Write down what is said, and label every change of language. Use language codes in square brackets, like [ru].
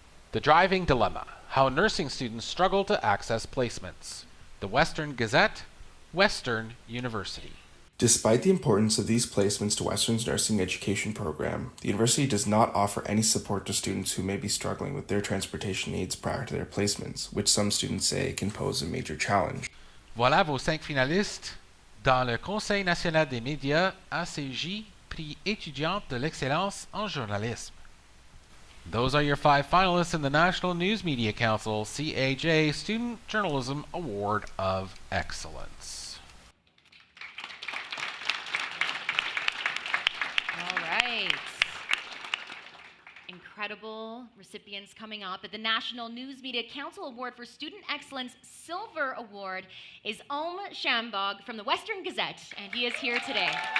[en] The Driving Dilemma, How Nursing Students Struggle to Access Placements. The Western Gazette, Western University. Despite the importance of these placements to Western's nursing education program, the university does not offer any support to students who may be struggling with their transportation needs prior to their placements, which some students say can pose a major challenge. [fr] Voilà vos 5 finalistes dans le Conseil national des médias ACJ Prix étudiante de l'excellence en journalisme. [en] Those are your 5 finalists in the National News Media Council CAJ Student Journalism Award of Excellence. All right. Incredible recipients coming up. At the National News Media Council Award for Student Excellence Silver Award is Om Shambog from the Western Gazette, and he is here today.